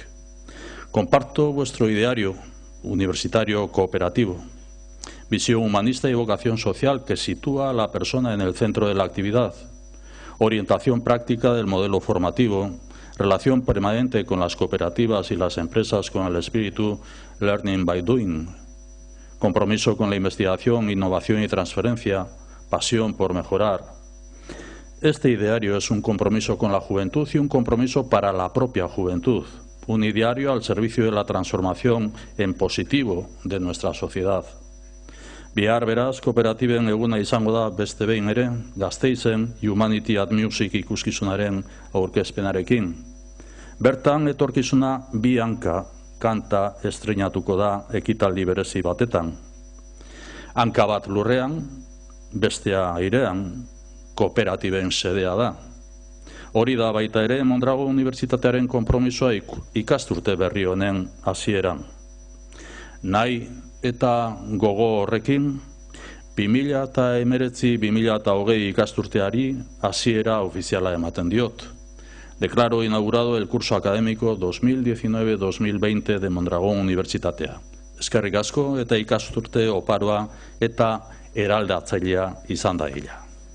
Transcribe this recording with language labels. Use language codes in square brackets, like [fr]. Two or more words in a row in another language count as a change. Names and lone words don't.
[es] Comparto vuestro ideario universitario cooperativo, visión humanista y vocación social que sitúa a la persona en el centro de la actividad, orientación práctica del modelo formativo, relación permanente con las cooperativas y las empresas con el espíritu [en] Learning by Doing, [es] compromiso con la investigación, innovación y transferencia, pasión por mejorar. Este ideario es un compromiso con la juventud y un compromiso para la propia juventud, un ideario al servicio de la transformación en positivo de nuestra sociedad. [eu] Bihar beraz, kooperatiben eguna izango da beste behin ere, Gasteizen Humanity at Music ikuskizunaren aurkezpenarekin. Bertan etorkizuna bi hanka kanta estreinatuko da ekitaldi berezi batetan. Hanka bat lurrean, bestea airean, kooperatiben sedea da. Hori da baita ere Mondragon Unibertsitatearen konpromisoa ikasturte berri honen hasieran. Nahi eta gogo horrekin, 2019-2020 ikasturteari hasiera ofiziala ematen diot. [es] Declaro inaugurado el curso académico 2019-2020 de Mondragon Unibertsitatea. [eu] Eskerrik asko eta ikasturte oparoa eta eraldatzailea izan da hila.